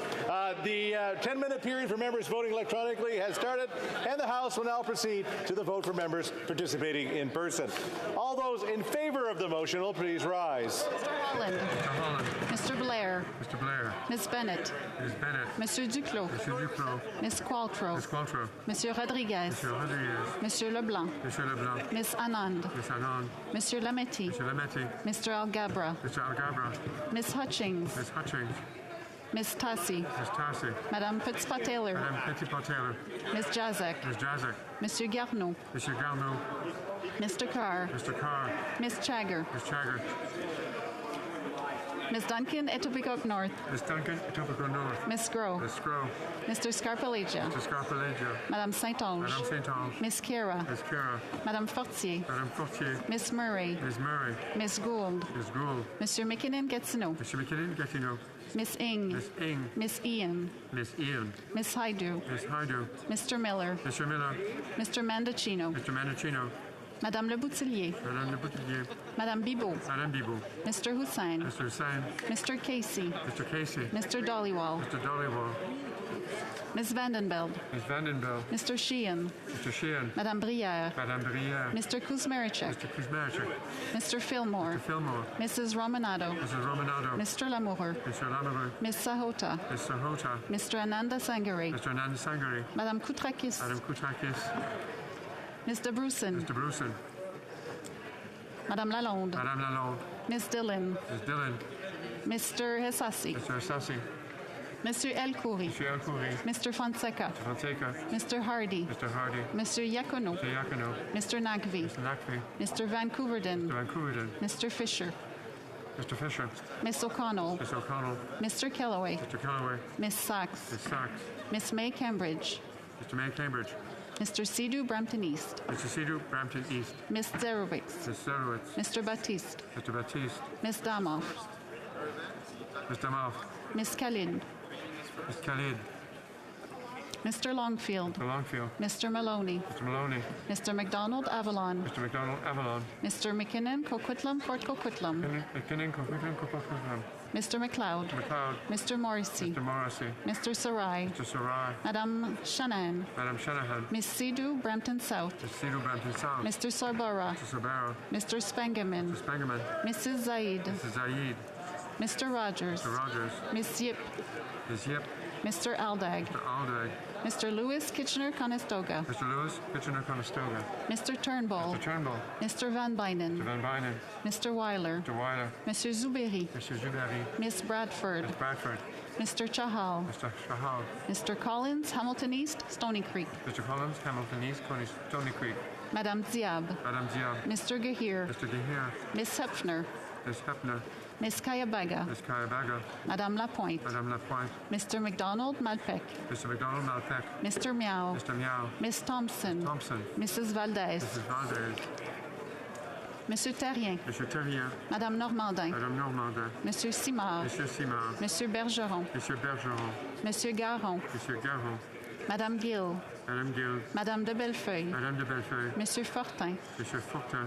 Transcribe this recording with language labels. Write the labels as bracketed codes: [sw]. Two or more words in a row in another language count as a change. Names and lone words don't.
[en] The 10-minute period for members voting electronically has started, and the House will now proceed to the vote for members participating in person. All those in favor of the motion will please rise. Mr. Holland. Mr. Holland. Mr. Blair. Mr. Blair. Ms. Bennett. Ms. Bennett. Monsieur Duclos. Monsieur Duclos. Ms. Qualtrough. Ms. Qualtrough. Monsieur Rodriguez. Monsieur Rodriguez. Monsieur Leblanc. Monsieur Leblanc. Ms. Anand. Ms. Anand. Monsieur Lametti. Monsieur Lametti. Mr. Algabra. Mr. Algabra. Ms. Hutchings. Ms. Hutchings. Ms. Tassi. Ms. Tassi. Madame Petitpas-Taylor. Madame Petitpas-Taylor. Ms. Jazek. Ms. Jazek. Monsieur Garneau. Monsieur Garneau. Mr. Carr. Mr. Carr. Ms. Chagger. Ms. Chagger. Ms. Duncan, Etobicoke North. Ms. Duncan, Etobicoke North. Ms. Groh. Ms. Groh. Mr. Scarpellegia. Mr. Scarpellegia. Madame Saint-Onge. Madame Saint-Onge. Ms. Kira. Ms. Kira. Madame Fortier. Madame Fortier. Ms. Murray. Ms. Murray. Ms. Gould. Ms. Gould. Monsieur McKinnon-Gatineau. Monsieur McKinnon-Gatineau. Ms. Ing. Ms. Ing. Ms. Ian. Ms. Ian. Ms. Haidu. Ms. Haidu. Mr. Miller. Mr. Miller. Mr. Mandacino. Mr. Mandacino. Madame Le Boutillier. Madame Le Boutillier. Madame Bibot. Madame Bibot. Mr. Hussain. Mr. Hussain. Mr. Casey. Mr. Casey. Mr. Dollywall. Mr. Dollywall. Ms. Vandenbeld. Ms. Vandenbeld. Mr. Sheehan. Mr. Sheehan. Madame Brière. Madame Brière. Mr. Kuzmerichek. Mr. Kuzmerichek. Mr. Fillmore. Mr. Fillmore. Mrs. Romanado. Mrs. Romanado. Mr. Lamoureux. Mr. Lamoureux. Ms. Sahota. Ms. Sahota. Mr. Ananda Sangare. Mr. Ananda Sangare. Madame Koutrakis. Madame Koutrakis. Mr. Bruson. Mr. Bruson. Madame Lalonde. Madame Lalonde. Ms. Dillon. Ms. Dillon. Mr. Hessassi. Mr. Hessassi. Monsieur El Khoury. Monsieur El Khoury. Mr. Fonseca. Mr. Fonseca. Mr. Hardy. Mr. Hardy. Mr. Iacono. Mr. Iacono. Mr. Nagvi. Mr. Nagvi. Mr. Vancouverden. Mr. Vancouverden. Mr. Fisher. Mr. Fisher. Miss O'Connell. Miss O'Connell. Mr. Kellaway. Mr. Kellaway. Miss Sachs. Miss Sachs. Miss May Cambridge. Mr. May Cambridge. Mr. Sidhu Brampton East. Mr. Sidhu Brampton East. Miss Zerowitz. Miss Zerowitz. Mr. Baptiste. Mr. Baptiste. Miss Damoff. Mr. Damoff. Miss Khalid. Miss Khalid. Mr. Longfield. Mr. Longfield. Mr. Maloney. Mr. Maloney. Mr. McDonald Avalon. Mr. McDonald Avalon. Mr. McKinnon Coquitlam Fort Coquitlam. McKinnon Coquitlam. Mr. McLeod. McLeod. Mr. Morrissey. Mr. Morrissey. Mr. Sarai. Mr. Sarai. Madame Shanahan. Madame Shanahan. Miss Sidhu Brampton South. Miss Sidhu Brampton South. Mr. Sorbara. Mr. Sorbara. Mr. Spangaman. Mr. Spangaman. Mrs. Zaid. Mrs. Zaid. Mr. Rogers. Mr. Rogers. Miss Yip. Miss Yip. Mr. Aldag. Mr. Aldag. Mr. Lewis Kitchener-Conestoga. Mr. Lewis Kitchener-Conestoga. Mr. Turnbull. Mr. Turnbull. Mr. Van Bynen. Mr. Van Bynen. Mr. Weiler. Mr. Weiler. Monsieur Zuberi. Mr. Zuberi. Miss Bradford. Miss Bradford. Mr. Chahal. Mr. Chahal. Mr. Collins, Hamilton East, Stony Creek. Mr. Collins, Hamilton East, Stony Creek. Madame Diab. Madame Diab. Mr. Gahir. Mr. Gahir. Miss Hepfner. Miss Hepner. Miss Kayabaga. Miss Kayabaga. Madame Lapointe. Madame Lapointe. Mr. McDonald Malpec. Mr. McDonald Malpec. Mr. Miao. Mr. Miao. Miss Thompson. Thompson. Mrs. Valdez. Mrs. Valdez. Monsieur Terrien. Monsieur Terrien. Madame Normandin. Madame Normandin. Monsieur Simard. Monsieur Simard. Monsieur Bergeron. Monsieur Bergeron. Monsieur Garon. Monsieur Garon. Madame Gill. Madame Gill. Madame de Bellefeuille. Madame de Bellefeuille. Monsieur Fortin. Monsieur Fortin.